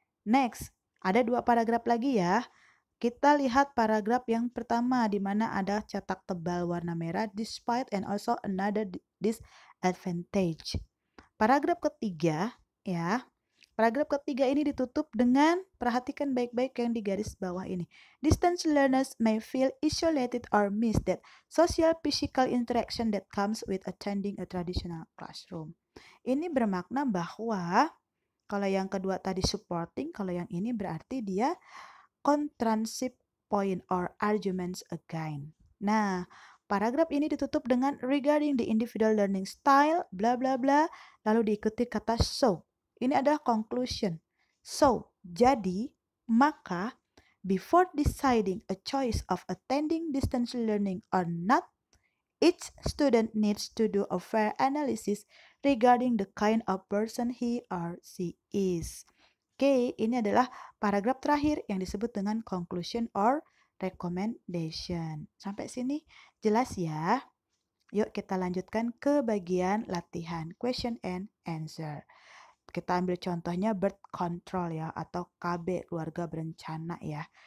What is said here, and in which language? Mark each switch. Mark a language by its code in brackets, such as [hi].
[id] Next, ada 2 paragraf lagi ya. Kita lihat paragraf yang pertama di mana ada cetak tebal warna merah [en] despite and also another disadvantage. [id] Paragraf ketiga, ya. Paragraf ketiga ini ditutup dengan, perhatikan baik-baik yang di garis bawah ini. [en] Distance learners may feel isolated or miss that social physical interaction that comes with attending a traditional classroom. [id] Ini bermakna bahwa, kalau yang kedua tadi supporting, kalau yang ini berarti dia contransip point or arguments again. Nah, paragraf ini ditutup dengan [en] regarding the individual learning style, [id] bla bla bla, lalu diikuti kata so. Ini adalah conclusion. [en] So, [id] jadi, maka, [en] before deciding a choice of attending distance learning or not, each student needs to do a fair analysis regarding the kind of person he or she is. [id] Oke, ini adalah paragraf terakhir yang disebut dengan [en] conclusion or recommendation. [id] Sampai sini jelas ya? Yuk kita lanjutkan ke bagian latihan [en] question and answer. [id] Kita ambil contohnya birth control ya, atau KB, keluarga berencana ya.